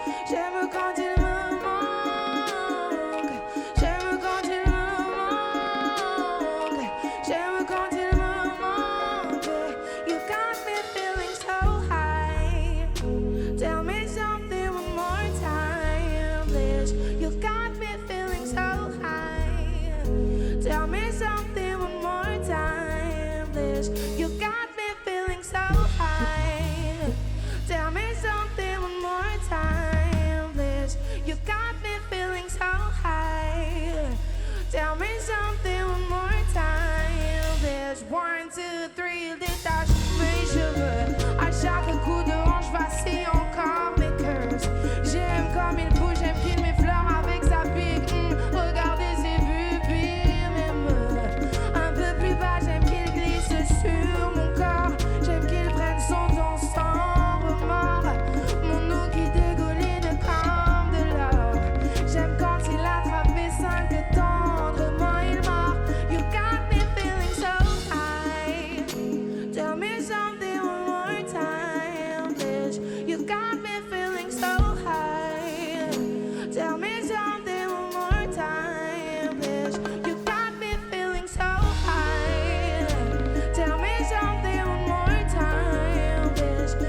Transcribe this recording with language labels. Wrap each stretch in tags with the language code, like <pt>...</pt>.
<fr>J'aime quand il me manque. J'aime quand il me manque. J'aime quand il me manque.</fr> <en>You got me feeling so high. Tell me something one more time, please. You got me feeling so high. Tell me something one more time, please. You got me feeling so high. Tell me something one more time, please. You got me feeling so high. Tell me something one more time, please.</en> <fr>1, 2, 3, détache mes cheveux. À chaque coup de hanche, vacille encore mes curves. J'aime comme il bouge, j'aime qu'il m'effleure avec sa pique. Regardez ses pupilles, même un peu plus bas. J'aime qu'il glisse sur mon corps. J'aime qu'il prenne son temps sans remords. Mon eau qui dégouline comme de l'or. J'aime quand il attrape mes seins que tendrement il mord.</fr> <en>You got me feeling so high. Tell me something one more time, please. You got me feeling so high. Tell me something one more time, please. You got me feeling so high. Tell me something one more time, please.</en>